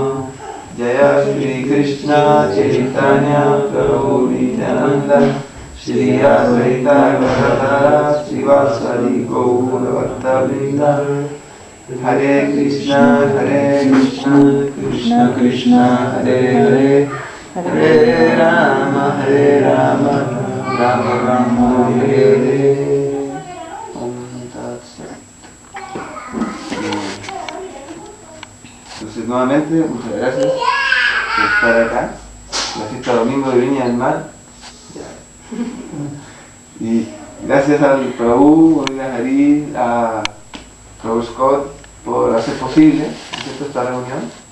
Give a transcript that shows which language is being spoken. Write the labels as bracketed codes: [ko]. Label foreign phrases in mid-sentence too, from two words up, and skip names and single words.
[sa] Jai Jaya Shri Krishna Chaitanya Prabhu Nityananda Shri Advaita Gadadhara Srivasadi Gaura Bhaktavrinda Hare Krishna Krishna Krishna Hare Hare Hare Rama Rama Rama Hare Hare. Om Tat Sat. [es] Entonces nuevamente muchas gracias por estar acá, la fiesta domingo de Viña del Mar. Y gracias al Prabhu, a Hari, a Prabhu Scott por hacer posible, ¿cierto?, esta reunión.